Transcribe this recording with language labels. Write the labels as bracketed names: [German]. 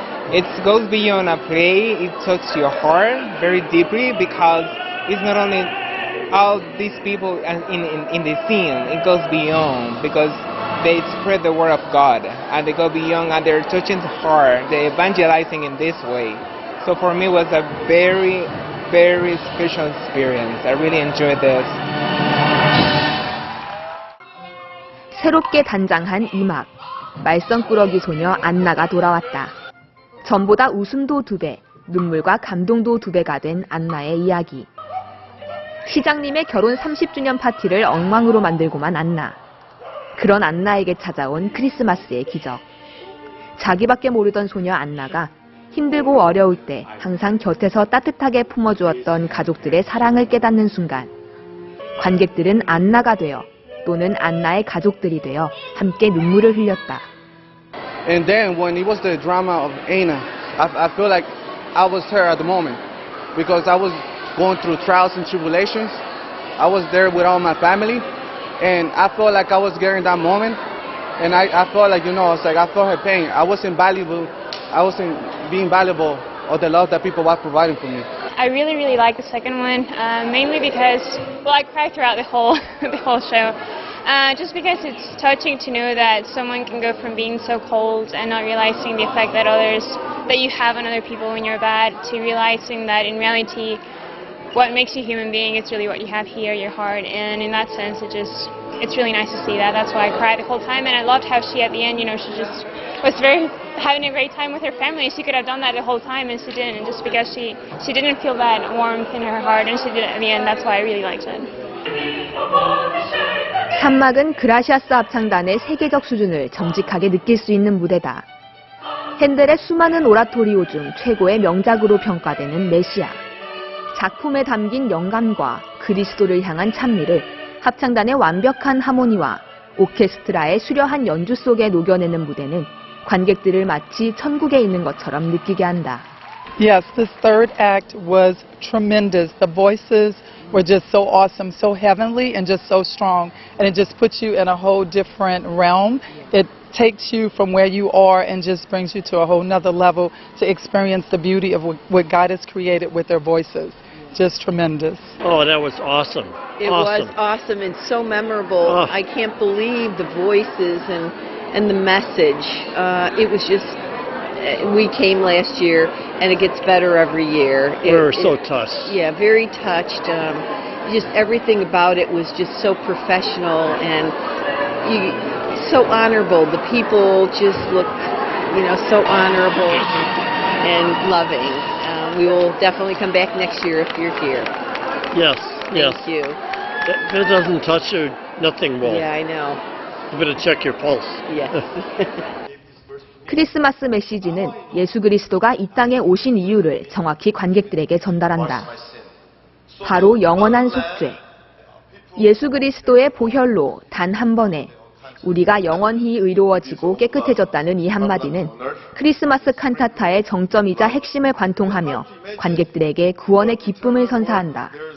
[English] It goes beyond a play, it touches your heart very deeply because it's not only all these people in the scene, it goes beyond because they spread the word of God and they go beyond and they're touching the heart, they're evangelizing in this way. So for me it was a very, very special experience. I really enjoyed this. [Korean] 새롭게 단장한 이막, 말썽꾸러기 소녀 안나가 돌아왔다. 전보다 웃음도 2배, 눈물과 감동도 2배가 된 안나의 이야기. 시장님의 결혼 30주년 파티를 엉망으로 만들고만 안나. 그런 안나에게 찾아온 크리스마스의 기적. 자기밖에 모르던 소녀 안나가 힘들고 어려울 때 항상 곁에서 따뜻하게 품어주었던 가족들의 사랑을 깨닫는 순간, 관객들은 안나가 되어 또는 안나의 가족들이 되어 함께 눈물을 흘렸다. [English] And then when it was the drama of Anna, I feel like I was her at the moment because I was going through trials and tribulations. I was there with all my family, and I felt like I was getting that moment, and I felt like, you know, it's like I felt her pain. I wasn't valuable. I wasn't being valuable of the love that people were providing for me. I really like the second one, mainly because, well, I cried throughout the whole show. Just because it's touching to know that someone can go from being so cold and not realizing the effect that you have on other people when you're bad, to realizing that in reality, what makes you a human being is really what you have here, your heart, and in that sense, it's really nice to see that. That's why I cried the whole time, and I loved how she, at the end, you know, she just was having a great time with her family. She could have done that the whole time, and she didn't, just because she didn't feel that warmth in her heart, and she did it at the end. That's why I really liked it. [Korean] 산막은 그라시아스 합창단의 세계적 수준을 정직하게 느낄 수 있는 무대다. 핸델의 수많은 오라토리오 중 최고의 명작으로 평가되는 메시아. 작품에 담긴 영감과 그리스도를 향한 찬미를 합창단의 완벽한 하모니와 오케스트라의 수려한 연주 속에 녹여내는 무대는 관객들을 마치 천국에 있는 것처럼 느끼게 한다. [English] Yes, this third act was tremendous. The voices were just so awesome, so heavenly, and just so strong. And it just puts you in a whole different realm. It takes you from where you are and just brings you to a whole nother level to experience the beauty of what God has created with their voices. Just tremendous. Oh, that was awesome. It was awesome and so memorable. I can't believe the voices and the message. It was just, we came last year and it gets better every year. We were so touched. Yeah, very touched. Just everything about it was just so professional and so honorable. The people just looked, so honorable and loving. We will definitely come back next year if you're here. Yes, yes. Thank you. If it doesn't touch you, nothing will. Yeah, I know. You better check your pulse. Yes. [Korean] 크리스마스 메시지는 예수 그리스도가 이 땅에 오신 이유를 정확히 관객들에게 전달한다. 바로 영원한 속죄. 예수 그리스도의 보혈로 단 한 번에 우리가 영원히 의로워지고 깨끗해졌다는 이 한마디는 크리스마스 칸타타의 정점이자 핵심을 관통하며 관객들에게 구원의 기쁨을 선사한다.